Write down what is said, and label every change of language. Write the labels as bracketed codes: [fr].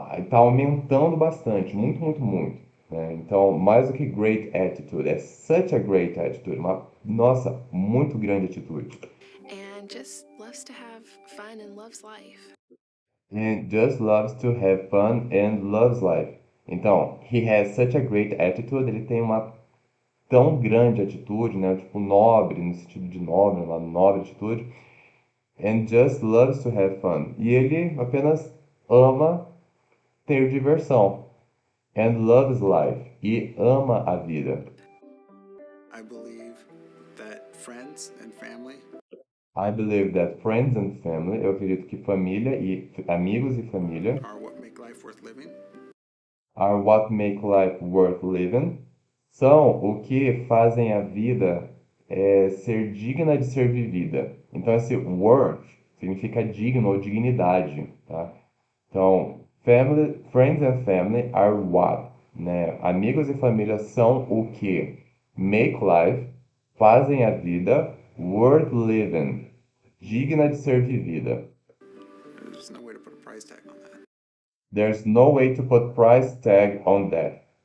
[pt] Tá aumentando bastante, muito, né? Então, mais do que great attitude, é [en] such a great attitude, [pt] nossa, muito grande atitude. [en] And just loves to have fun and loves life. And just loves to have fun and loves life. [pt] Então, [en] he has such a great attitude, [pt] ele tem uma tão grande atitude, né? Tipo, nobre, no sentido de nobre, uma nobre atitude. [en] And just loves to have fun. [pt] E ele apenas ama ter diversão. [en] And loves life. [pt] E ama a vida. [en] I believe that friends and family I believe that friends and family, [pt] eu acredito que família e amigos e família [en] are what make life worth living. are what make life worth living. [pt] São o que fazem a vida ser digna de ser vivida. Então, esse worth significa digno ou dignidade, tá? [en] Então, family, friends and family are what, né? [pt] Amigos e família são o que [en] make life, [pt] fazem a vida [en] worth living, [pt] digna de ser vivida. [en] There's no way to put a price tag on that. There's no way to put price tag on that.